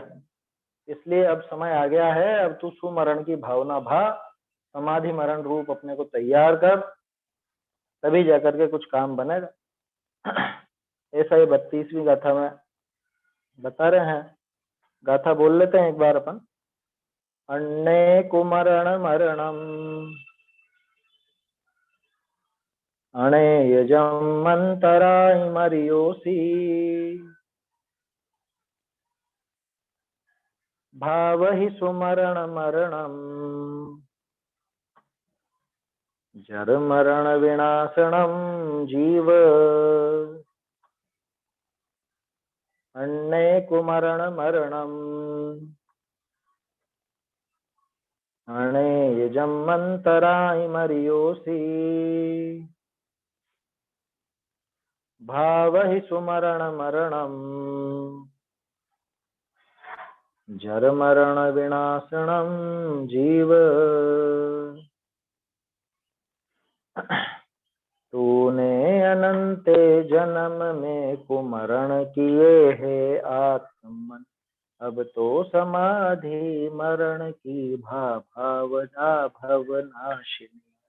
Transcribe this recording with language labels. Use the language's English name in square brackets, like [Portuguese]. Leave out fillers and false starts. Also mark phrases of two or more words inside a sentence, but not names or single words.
[Hindi] इसलिए अब समय आ गया है, अब तू सुमरण की भावना भा, समाधि मरण रूप अपने को तैयार कर, तभी जाकर के कुछ काम बनेगा। ऐसा ही 32वीं गाथा में बता रहे हैं। गाथा बोल लेते हैं एक बार अपन। [Prakrit languages] अन्ने कुमरण मरणम अणे यजम अंतराय मरियोसी भाव ही सुमरण मरणम जर मरण विनाशनम जीव अन्ने कुमरण मरणम अणे यजम अंतराय मरियोसी भाव ही सुमरण मरणम जर मरण विनाशनम जीव। [Hindi] तूने अनंत जन्म में कुमरण किए है आत्मन, अब तो समाधि मरण की भावना भवनाशिनी।